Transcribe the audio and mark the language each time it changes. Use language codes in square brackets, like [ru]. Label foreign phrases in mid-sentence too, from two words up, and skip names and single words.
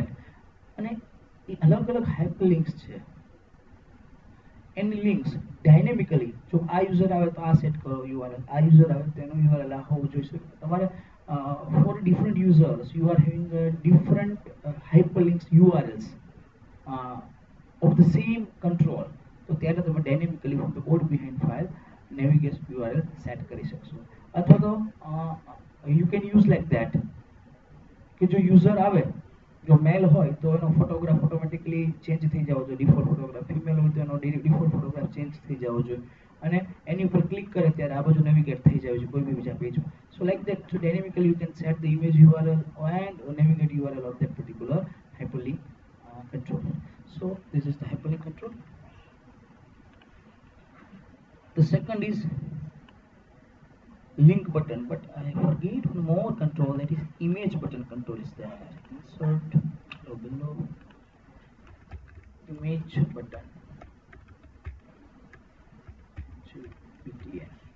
[gu] અને એ અલગ અલગ હાઇપરલિંક્સ છે. એની લિંક્સ ડાયનેમિકલી જો આ યુઝર આવે તો આ સેટ કરો યુઆરએલ, આ યુઝર આવે તો એનું યુઆરએલ આ હોવું જોઈએ. [en] તમારે for different users you are having different hyperlinks URLs of the same control. [gu] તો ત્યારે તમે ડાયનેમિકલી [en] from the code behind file navigation URL [gu] સેટ કરી શકશો. અથવા તો [en] you can use like that [gu] કે જો યુઝર આવે, જો મેલ હોય તો એનો [en] photograph automatically change [gu] થઈ જવો જોઈએ, [en] default photograph. [gu] ફિમેલ હોય તો એનો [en] default photograph change [gu] થઈ જવો જોઈએ, અને એની ઉપર ક્લિક કરે ત્યારે આ બાજુ નેવિગેટ થઈ જાય છે કોઈ બી બીજા પેજમાં. [en] So like that, so dynamically you can set the image URL and navigate URL of that particular hyperlink control. So this is the hyperlink control. The second is link button, but I forget one more control, that is image button control is there. Insert below image button to PTN.